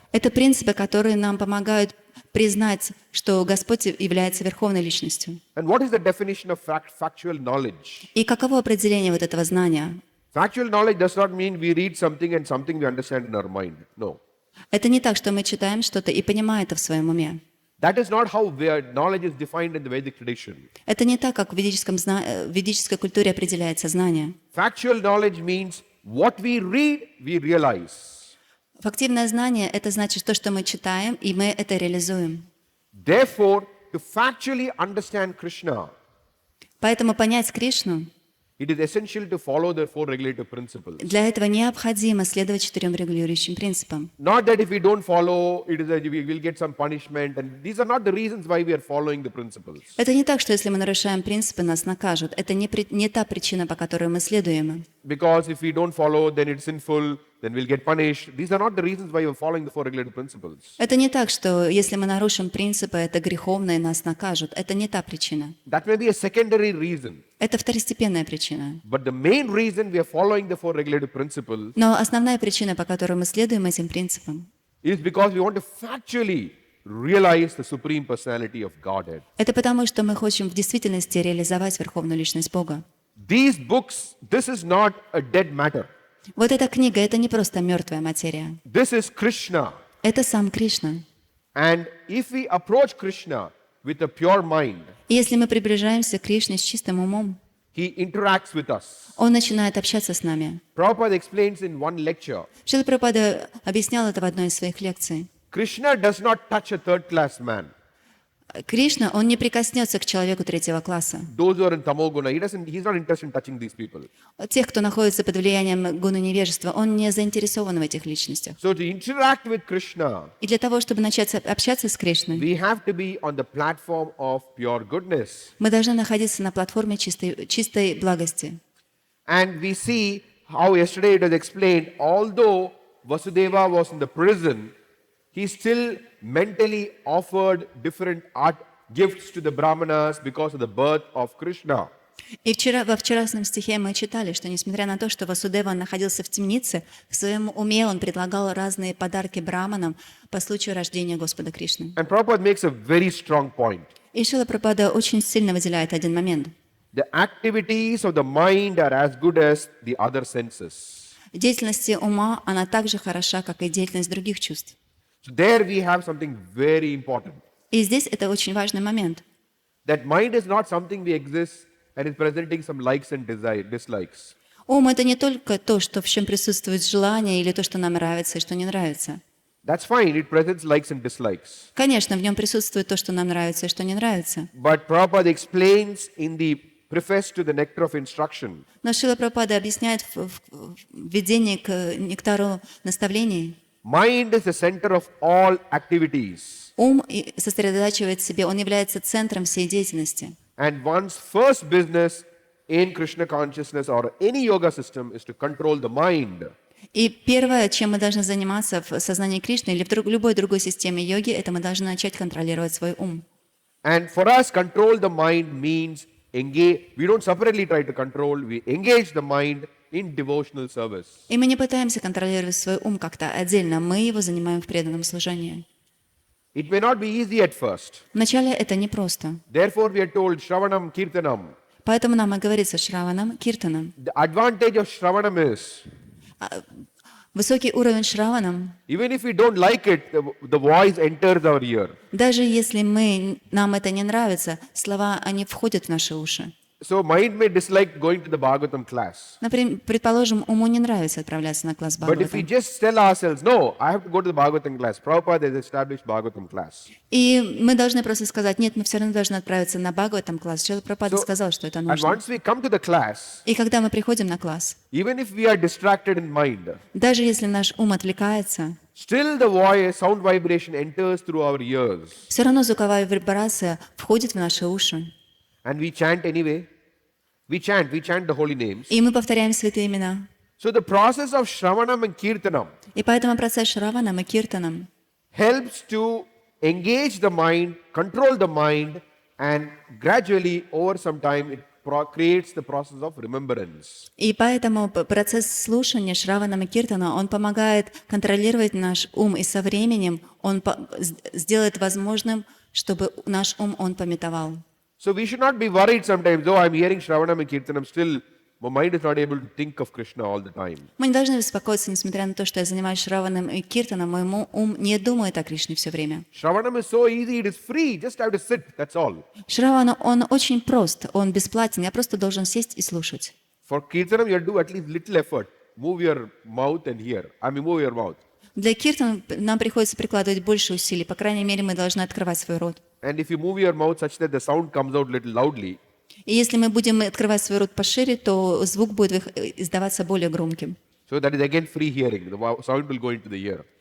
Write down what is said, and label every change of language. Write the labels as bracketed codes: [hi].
[ru] Это принципы, которые нам помогают признать, что Господь является Верховной Личностью. [en] And what is the definition of factual knowledge? [ru] И каково определение вот этого знания? [en] Factual knowledge does not mean we read something and something we understand in our mind. No. [ru] Это не так, что мы читаем что-то и понимаем это в своем уме. [en] That is not how knowledge is defined in the Vedic tradition. [ru] Это не так, как в ведической культуре определяется знание. [en] Factual knowledge means what we read, we realize. [ru] Фактивное знание – это значит то, что мы читаем, и мы это реализуем. [en] Therefore, to factually understand Krishna, [ru] Поэтому понять Кришну [en] it is essential to follow the four regulative principles. [ru] Для этого необходимо следовать 4 регулирующим принципам. [en] Not that if we don't follow, it is that we will get some punishment. And these are not the reasons why we are following the principles. [ru] Это не так, что если мы нарушаем принципы, нас накажут. Это не та причина, по которой мы следуем. [en] Because if we don't follow, then it's sinful, then we'll get punished. These are not the reasons why we're following the four regulative principles. [ru] Это не так, что если мы нарушим принципы, это греховно и нас накажут. Это не та причина. [en] That may be a secondary reason. [ru] Это второстепенная причина. [en] But the main reason we are following the four regulative principles [ru] Но основная причина, по которой мы следуем этим принципам, [en] is because we want to factually realize the supreme personality of Godhead. [ru] это потому, что мы хотим в действительности реализовать Верховную Личность Бога. [en] These books, this is not a dead matter. [ru] Вот эта книга — это не просто мертвая материя. [en] This is Krishna. [ru] Это сам Кришна. [en] And if we approach Krishna with a pure mind, [ru] И если мы приближаемся к Кришне с чистым умом, [en] he interacts with us. [ru] Он начинает общаться с нами. [en] Prabhupada explains in one lecture, [ru] Шрила Прабхупада объяснял это в одной из своих лекций. [en] Krishna does not touch a third-class man. [ru] Кришна, Он не прикоснется к человеку 3-го класса. [en] Those who are in tamoguna, he's not interested in touching these people. [ru] Тех, кто находится под влиянием гуны невежества, Он не заинтересован в этих личностях. [en] So to interact with Krishna, [ru] И для того, чтобы начать общаться с Кришной, [en] we have to be on the platform of pure goodness. [ru] мы должны находиться на платформе чистой благости. [en] And we see how yesterday it was explained, although Vasudeva was in the prison, he still mentally offered different art gifts to the Brahmanas because of the birth of Krishna. [ru] И во вчерашнем стихе мы читали, что несмотря на то, что Васудева находился в темнице, в своем уме он предлагал разные подарки браманам по случаю рождения Господа Кришны. [en] And Prabhupada makes a very strong point. [ru] И Шрила Прабхупада очень сильно выделяет один момент. [en] The activities of the mind are as good as the other senses. [ru] Деятельность ума, она так же хороша, как и деятельность других чувств. [en] So there we have something very important. [ru] И здесь это очень важный момент. [en] That mind is not something we exist and is presenting some likes and dislikes. [ru] Ум — это не только то, что в чем присутствует желание, или то, что нам нравится и что не нравится. [en] That's fine, it presents likes and dislikes. [ru] Конечно, в нем присутствует то, что нам нравится и что не нравится. [en] But Prabhupada explains in the preface to the Nectar of Instruction [ru] Но Шрила Прабхупада объясняет в введении к нектару наставлений, [en] mind is the center of all activities. [ru] ум сосредотачивает в себе, он является центром всей деятельности. [en] And one's first business in Krishna consciousness or any yoga system is to control the mind. [ru] И первое, чем мы должны заниматься в сознании Кришны или в любой другой системе йоги, это мы должны начать контролировать свой ум. [en] And for us, control the mind means engage. We don't separately try to control, we engage the mind in devotional service. [ru] И мы не пытаемся контролировать свой ум как-то отдельно, мы его занимаем в преданном служении. [en] It may not be easy at first. [ru] Вначале это непросто. [en] Therefore, we are told Shravanam Kirtanam. [ru] Поэтому нам и говорится Шраванам, Киртанам. [en] The advantage of Shravanam is, [ru] Высокий уровень Шраванам, [en] even if we don't like it, the voice enters our ear. [ru] даже если нам это не нравится, слова, они входят в наши уши. [en] So mind may dislike going to the Bhagavatam class. [ru] Например, предположим, уму не нравится отправляться на класс [en] But if we [ru] Бхагаватам. [en] just tell ourselves, no, I have to go to the Bhagavatam class. Prabhupada has established Bhagavatam class. [ru] И мы должны просто сказать, нет, мы все равно должны отправиться на Бхагаватам класс. Шрила Прабхупада сказал, что это [en] And [ru] нужно. [en] once we come to the class, [ru] И когда мы приходим на класс, [en] even if we are distracted in mind, [ru] даже если наш ум отвлекается, [en] still the voice, sound vibration enters through our ears. [ru] все равно звуковая вибрация входит в наши уши. [en] And we chant anyway. We chant the holy names. [ru] И мы повторяем святые имена. [en] So the process of Shravanam and Kirtanam [ru] И поэтому процесс Шраванам и Киртанам [en] helps to engage the mind, control the mind, and gradually, over some time, it creates the process of remembrance. [ru] И поэтому процесс слушания Шраванам и Киртана, он помогает контролировать наш ум, и со временем он сделает возможным, чтобы наш ум он памятовал. [en] So we should not be worried sometimes, though I'm hearing Shravanam and Kirtanam, still my mind is not able to think of Krishna all the time. [ru] Мы не должны беспокоиться, несмотря на то, что я занимаюсь Шраваном и Киртаном, мой ум не думает о Кришне все время. [en] Shravanam is so easy, it is free, just have to sit, that's all. [ru] Шравана, он очень прост, он бесплатен, я просто должен сесть и слушать. [en] For Kirtanam, you have to do at least little effort. Move your mouth and hear. Move your mouth. [ru] Для Киртана нам приходится прикладывать больше усилий, по крайней мере, мы должны открывать свой рот. [en] And if you move your mouth such that the sound comes out little loudly, [ru] И если мы будем открывать свой рот пошире, то звук будет издаваться более громким. [en] So that is again free hearing. The sound will go into the ear.